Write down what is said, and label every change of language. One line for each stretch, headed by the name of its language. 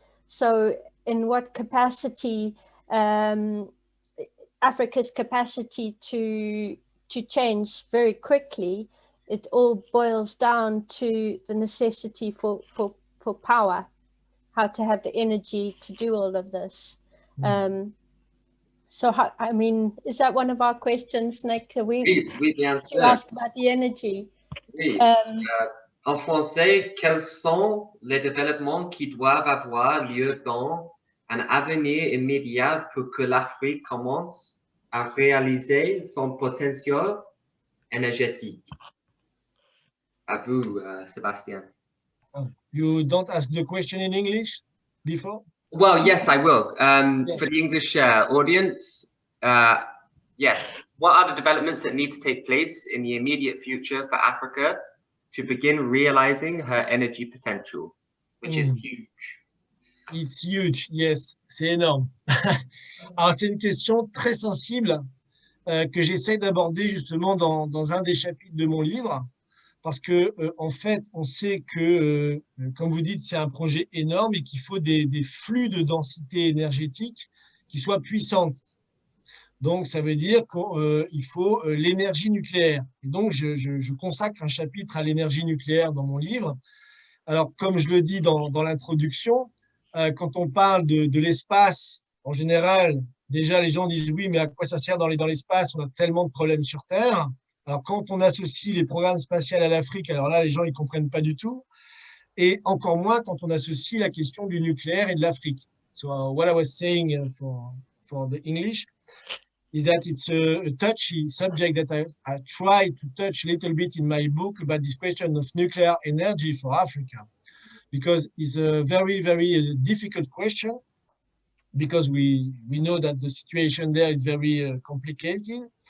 English: So in what capacity, Africa's capacity to change very quickly, it all boils down to the necessity for power, how to have the energy to do all of this. So how, I mean, is that one of our questions, Nick?
French: Oui, bien sûr.
English: To ask about the energy.
French: Oui. En français, quels sont les développements qui doivent avoir lieu dans un avenir immédiat pour que l'Afrique commence à réaliser son potentiel énergétique? À vous, Sébastien.
English: You don't ask the question in English before? Well, yes, I will. For the English audience, yes. What are the developments that need to take place in the immediate future for Africa to begin realizing her energy potential, which is huge? It's huge, yes,
French: c'est énorme. Alors, c'est une question très sensible que j'essaie d'aborder justement dans un des chapitres de mon livre, parce que en fait, on sait que, comme vous dites, c'est un projet énorme et qu'il faut des flux de densité énergétique qui soient puissantes. Donc, ça veut dire qu'il faut l'énergie nucléaire. Et donc, je consacre un chapitre à l'énergie nucléaire dans mon livre. Alors, comme je le dis dans l'introduction, quand on parle de l'espace, en général, déjà, les gens disent « oui, mais à quoi ça sert d'aller dans l'espace? On a tellement de problèmes sur Terre. » Alors, quand on associe les programmes spatials à l'Afrique, alors là, les gens ne comprennent pas du tout. Et encore moins quand on associe la question du nucléaire et de l'Afrique.
English: So, what I was saying for the English is that it's a touchy subject that I try to touch a little bit in my book about this question of nuclear energy for Africa, because it's a very, very difficult question, because we know that the situation there is very complicated.